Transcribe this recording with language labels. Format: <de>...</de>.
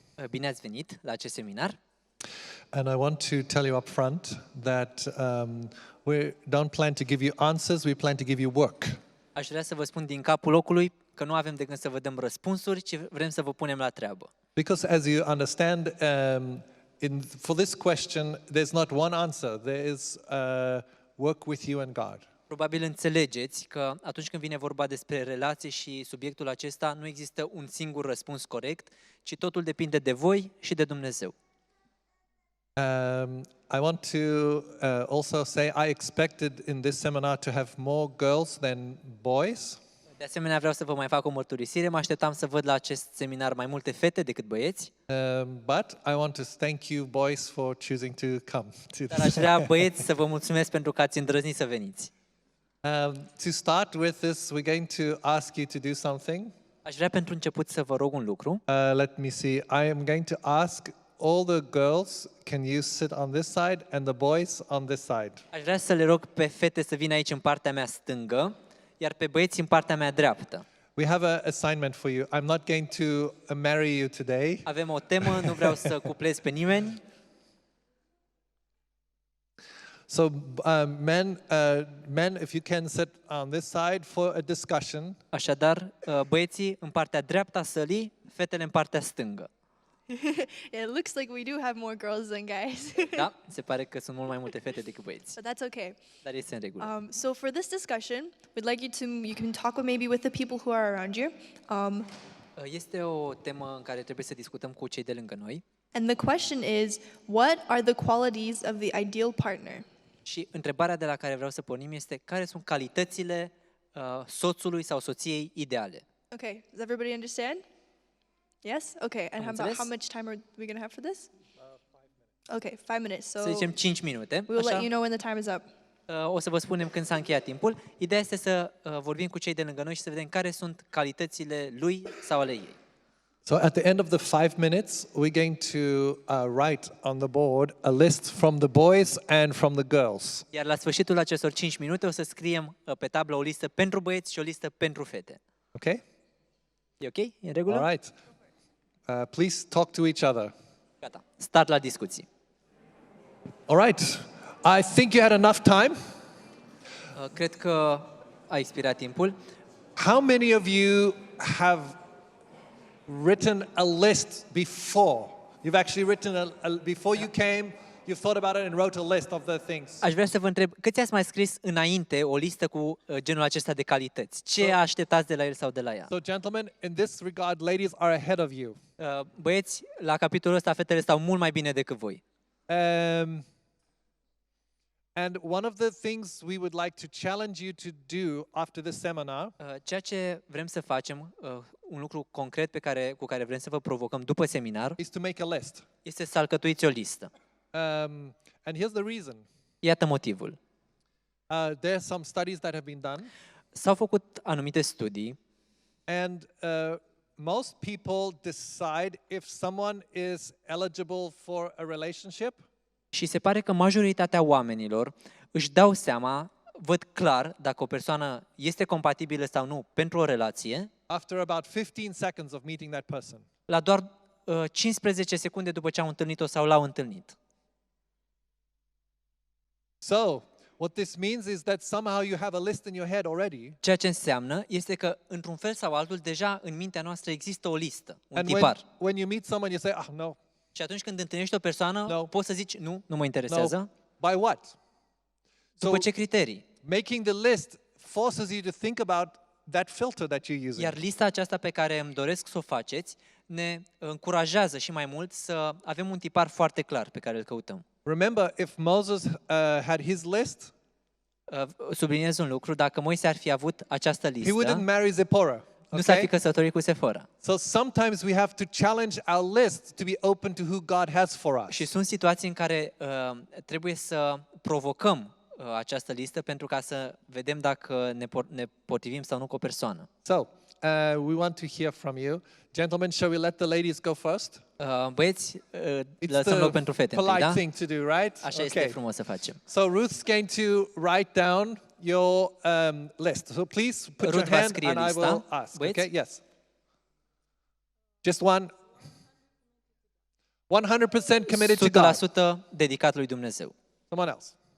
<ro>Bine ați venit la acest seminar.</ro> <en>And I want to tell you up front that we don't plan to give you answers, we plan to give you work.</en> <ro>Aș vrea să vă spun din capul locului că nu avem de gând să vă dăm răspunsuri, ci vrem să vă punem la treabă.</ro> <en>Because as you understand, for this question, there's not one answer. There is work with you and God.</en> <ro>Probabil înțelegeți că atunci când vine vorba despre relații și subiectul acesta, nu există un singur răspuns corect, ci totul depinde de voi și de Dumnezeu.</ro> <en>I want to also say I expected in this seminar to have more girls than boys.</en> <ro>De asemenea, vreau să vă mai fac o mărturisire. Mă așteptam să văd la acest seminar mai multe fete decât băieți.</ro> <en>But I want to thank you boys for choosing to come.</en> <ro>Dar aș vrea, băieți, să vă mulțumesc pentru că ați îndrăznit să veniți.</ro> <en>To start with this, we're going to ask you to do something.</en> <ro>Aș vrea pentru început să vă rog un lucru.</ro> <en>Let me see. I am going to ask all the girls, can you sit on this side, and the boys on this side.</en> <ro>Aș vrea să le rog pe fete să vină aici în partea mea stângă, iar pe băieți în partea mea dreaptă.</ro> <en>We have an assignment for you. I'm not going to marry you today.</en> <ro>Avem o temă, nu vreau să cuplez pe nimeni.</ro> <en>So, men, if you can sit on this side for a discussion.</en> <ro>Așadar, băieții în partea dreaptă a sălii, fetele în partea stângă.</ro> <en>It looks like we do have more girls than guys.</en> <ro>Da, se pare că sunt mult mai multe fete decât băieți.</ro> <en>But that's okay.</en> <ro>Dar este în regulă.</ro> <en>So for this discussion, we'd like you can talk maybe with the people who are around you.</en> <ro>Este o temă în care trebuie să discutăm cu cei de lângă noi.</ro> <en>And the question is, what are the qualities of the ideal partner?</en> <ro>Și întrebarea de la care vreau să pornim este care sunt calitățile soțului sau soției ideale.</ro> <en>Okay, does everybody understand? Yes? Okay, and how much time are we going to have for this? 5 minutes. Okay, 5 minutes. So</en> <ro>să zicem 5 minute.</ro> <en>We will let you know when the time is up.</en> <ro>O să vă spunem când s-a încheiat timpul. Ideea este să vorbim cu cei de lângă noi și să vedem care sunt calitățile lui sau ale ei.</ro> <en>So at the end of the 5 minutes, we're going to write on the board a list from the boys and from the girls.</en> <ro>Iar la sfârșitul acestor 5 minute o să scriem pe tablă o listă pentru băieți și o listă pentru fete.</ro> <en>Okay?</en> <ro>E ok? E în regulă?</ro> <en>All right. Please talk to each other.</en> <ro>Gata. Start la discuții.</ro> <en>All right. I think you had enough time.</en> <ro>Cred că a expirat timpul.</ro> <en>How many of you have written a list before? You've actually written before you came, you've thought about it and wrote a list of the things.</en> <ro>Aș vrea să vă întreb, câți ați mai scris înainte o listă cu genul acesta de calități? Ce așteptați de la el sau de la ea?</ro> <en>So gentlemen, in this regard, ladies are ahead of you.</en> <ro>Băieți, la capitolul ăsta fetele stau mult mai bine decât voi.</ro> <en>And one of the things we would like to challenge you to do after this seminar,</en> <ro>ceea ce vrem să facem, un lucru concret cu care vrem să vă provocăm după seminar,</ro> <en>is to make a list.</en> <ro>este să alcătuiți o listă.</ro> <en>And here's the reason.</en> <ro>Iată motivul.</ro> <en>There are some studies that have been done.</en> <ro>S-au făcut anumite studii.</ro> <en>And most people decide if someone is eligible for a relationship.</en> <ro>Și se pare că majoritatea oamenilor își dau seama, văd clar dacă o persoană este compatibilă sau nu pentru o relație.</ro> <en>After about 15 seconds of meeting that person.</en> <ro>La doar 15 secunde după ce au întâlnit-o sau l-au întâlnit.</ro> <en>So, what this means is that somehow you have a list in your head already.</en> <ro>Ceea ce înseamnă este că într-un fel sau altul deja în mintea noastră există o listă, un tipar.</ro> <en>When you meet someone you say, no.</en> <ro>Și atunci când întâlnești o persoană, poți să zici, nu mă interesează.</ro> <en>No. By what?</en> <ro>După ce criterii?</ro> <en>Making the list forces you to think about that filter that you're using.</en> <ro>Iar lista aceasta pe care îmi doresc să o faceți ne încurajează și mai mult să avem un tipar foarte clar pe care îl căutăm.</ro> <en>Remember, if Moses had his list,</en> <ro>subliniez un lucru, dacă Moise ar fi avut această listă,</ro> <en>he wouldn't marry Zipporah.</en> <ro>Nu s-ar fi căsătorit cu Sefora.</ro> <en>So sometimes we have to challenge our list to be open to who God has for us.</en> <ro>Și sunt situații în care trebuie să provocăm această listă pentru ca să vedem dacă ne potrivim sau nu cu o persoană.</ro> <en>So, we want to hear from you. Gentlemen, shall we let the ladies go first?</en> <ro>Băieți, lăsăm loc pentru fete întâi, da?</ro> <en>Thing to do, right?</en> <ro>Așa este frumos să facem.</ro> <en>So Ruth's going to write down your list. So please put</en> <ro>Ruth</ro> <en>your hand</en> <ro>scrie</ro> <en>and I</en> <ro>lista.</ro> <en>will ask.</en> <ro>Băieți?</ro> <en>Okay? Yes. Just one. 100% committed to God.</en> <ro>100% dedicat lui Dumnezeu.</ro> <en>Someone else.</en>